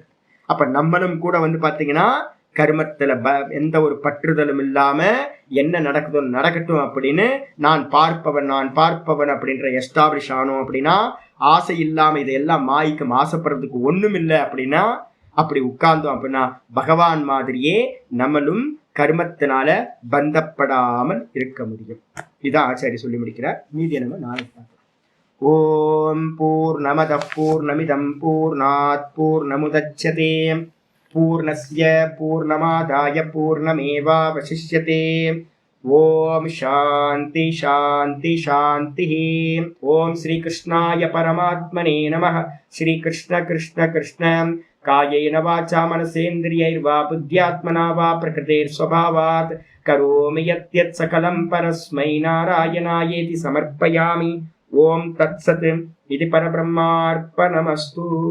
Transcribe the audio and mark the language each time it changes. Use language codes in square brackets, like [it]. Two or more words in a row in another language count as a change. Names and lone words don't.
[ta] அப்ப நம்மளும் கூட பாத்தீங்கன்னா கர்மத்துல எந்த ஒரு பற்றுதலும் இல்லாம என்ன நடக்குதோ நடக்கட்டும் அப்படின்னு நான் பார்ப்பவன் அப்படின்ற எஸ்டாப்ளிஷ் ஆனோம் அப்படின்னா, ஆசை இல்லாம இதையெல்லாம் மாய்க்கும் ஆசைப்படுறதுக்கு ஒண்ணும் இல்லை அப்படின்னா, அப்படி உட்கார்ந்தோம் அப்படின்னா பகவான் மாதிரியே நம்மளும் கர்மத்தினால பந்தப்படாமல் இருக்க முடியும். இதான் ஆச்சாரி சொல்லி முடிக்கிறார். மீதியை நம்ம நாளைக்கு பார்க்கலாம். [sa] ॐ पूर्णमदः पूर्णमिदं पूर्णात् पूर्णमुदच्यते पूर्णस्य पूर्णमादाय पूर्णमेवावशिष्यते. ॐ शान्ति शान्ति शान्ति. ॐ श्री कृष्णाय परमात्मने नमः. श्री कृष्ण कृष्ण कृष्ण कायेन वाचा मनसेन्द्रियैर्वा बुद्ध्यात्मना वा प्रकृतेःस्वभावात् करोमि यद्यत् सकलं परस्मै नारायणायेति समर्पयामि. ॐ तत्सत्. இது பரபிரம்மார்ப்பணமஸ்து.